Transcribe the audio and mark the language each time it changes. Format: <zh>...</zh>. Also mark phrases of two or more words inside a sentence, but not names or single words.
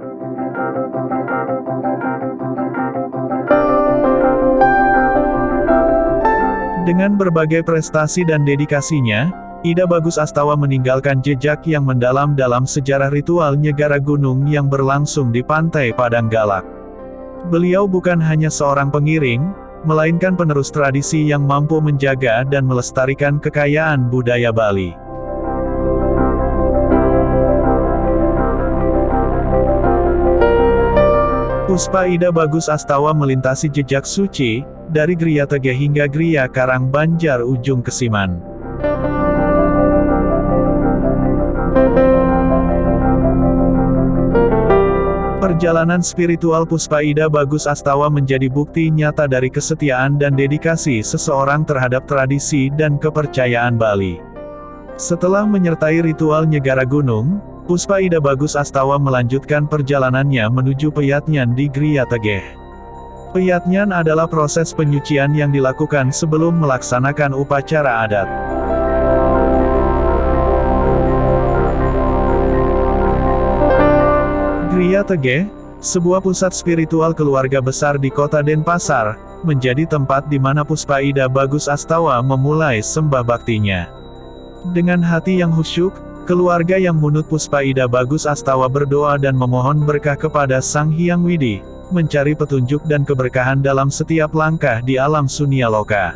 <id>Dengan berbagai prestasi dan dedikasinya, Ida Bagus Astawa meninggalkan jejak yang mendalam dalam sejarah ritual Nyegara Gunung yang berlangsung di Pantai Padang Galak. Beliau bukan hanya seorang pengiring, melainkan penerus tradisi yang mampu menjaga dan melestarikan kekayaan budaya Bali. Puspa Ida Bagus Astawa melintasi jejak suci, dari Gria Tegeh hingga Gria Karang Banjar Ujung Kesiman. Perjalanan spiritual Puspa Ida Bagus Astawa menjadi bukti nyata dari kesetiaan dan dedikasi seseorang terhadap tradisi dan kepercayaan Bali. Setelah menyertai ritual Nyegara Gunung, Puspa Ida Bagus Astawa melanjutkan perjalanannya menuju Peyatnyan di Gria Tegeh. Peyatnyan adalah proses penyucian yang dilakukan sebelum melaksanakan upacara adat. Gria Tegeh, sebuah pusat spiritual keluarga besar di kota Denpasar, menjadi tempat di mana Puspa Ida Bagus Astawa memulai sembah baktinya. Dengan hati yang khusyuk, keluarga yang munut Puspa Ida Bagus Astawa berdoa dan memohon berkah kepada Sang Hyang Widi, mencari petunjuk dan keberkahan dalam setiap langkah di alam sunia loka.</id>